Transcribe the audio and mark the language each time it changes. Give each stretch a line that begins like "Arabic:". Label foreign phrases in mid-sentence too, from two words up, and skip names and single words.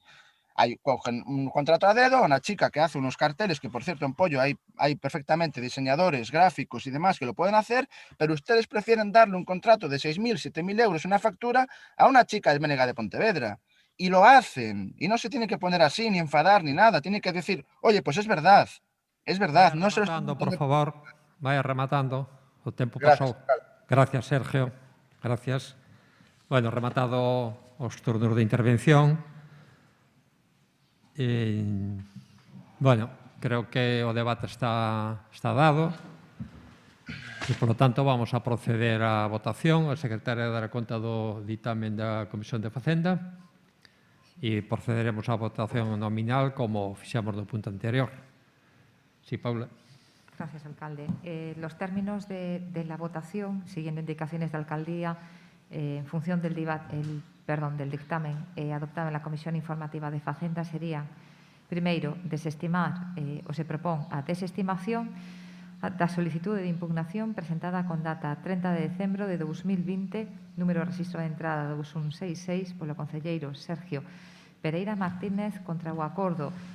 Spanish: Cogen un contrato a dedo, una chica que hace unos carteles, que por cierto en Pollo hay perfectamente diseñadores, gráficos y demás que lo pueden hacer, pero ustedes prefieren darle un contrato de 6.000, 7.000 euros, una factura, a una chica del BNG de Pontevedra. Y lo hacen, y no se tiene que poner así, ni enfadar, ni nada, tiene que decir, oye, pues es verdad, no se lo estoy... Por favor, vaya rematando,
Galician: o tempo
Spanish: Gracias,
Galician: pasou. Gracias, Sergio, gracias. Bueno, rematado os turnos de intervención. Bueno, creo que o debate está dado e,
Spanish: por lo tanto,
Galician: vamos a proceder á votación. A secretaria dará conta do ditamen da Comisión de Facenda e procederemos á votación nominal como fixamos no punto anterior.
Spanish: Sí, Paula. Gracias, alcalde. Los términos de la votación, siguiendo indicaciones de alcaldía, en función del dictamen adoptado en la Comisión Informativa de Facenda, serían,
Galician: primeiro, desestimar, o se propón a desestimación da solicitude de impugnación presentada con data 30 de decembro de 2020, número de registro de entrada 2166, polo concelleiro Sergio Pereira Martínez, contra o acordo